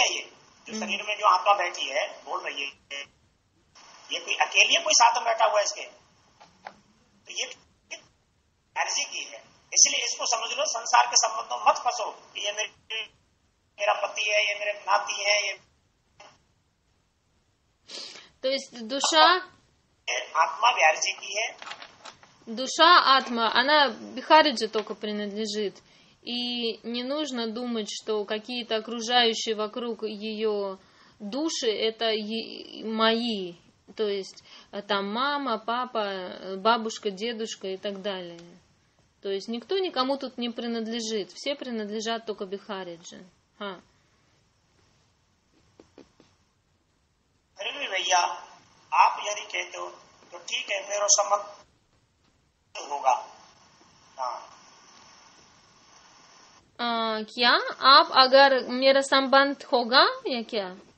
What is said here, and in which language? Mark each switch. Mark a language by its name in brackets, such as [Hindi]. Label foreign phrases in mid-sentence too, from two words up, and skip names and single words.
[Hindi] ये जो शरीर में जो आत्मा बैठी है बोल रही है, ये कोई अकेली है, कोई साथ में बैठा हुआ है इसके? तो ये बिहारी जी की है, इसलिए इसको समझ लो, संसार के संबंधों मत फंसो कि ये मेरा पति है, ये मेरे नाती है, ये। [Russian] То есть душа, [Hindi] आत्मा बिहारी जी की है, [Russian] душа атма, она Бихариджи только принадлежит. И не нужно думать, что какие-то окружающие вокруг ее души это мои. То есть там мама, папа, бабушка, дедушка и так далее. То есть никто никому тут не принадлежит. Все принадлежат только Бихариджи. [Hindi] फिर भी भैया आप यदि कहते हो तो ठीक है, मेरा संबंध होगा। क्या आप अगर मेरा संबंध होगा या क्या?